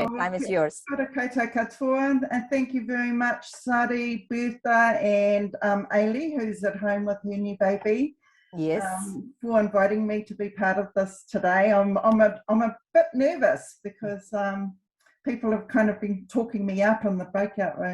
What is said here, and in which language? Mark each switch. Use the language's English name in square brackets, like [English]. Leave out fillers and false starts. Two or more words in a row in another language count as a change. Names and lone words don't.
[English] time is yours. [Māori] Kia koutou katoa, [English] and thank you very much, Sari, Bertha, and Ailey, who's at home with her new baby. Yes. For inviting me to be part of this today. I'm a bit nervous because people have kind of been talking me up in the breakout room.